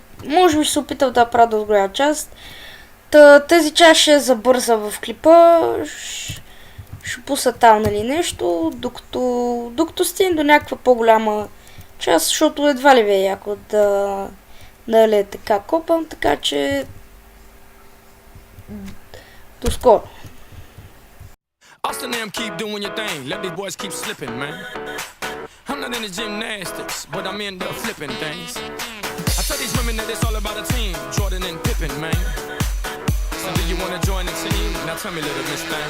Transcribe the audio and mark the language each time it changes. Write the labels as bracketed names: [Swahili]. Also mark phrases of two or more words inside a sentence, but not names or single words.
[Bulgarian] Може би ще се опитам да правя до голяма част. Тази част ще забърза в клипа. Ще пусна там, нали, нещо, докато стигне до някаква по-голяма част, защото едва ли ви е яко да е така копам, така че... До скоро. [English] Austin them keep doing your thing. Let these boys keep slipping, man. I'm not in the gymnastics, but I'm in the flipping things. I tell these women that it's all about a team, Jordan and Pippen, man. So do you want to join the team? Now tell me, little miss thing.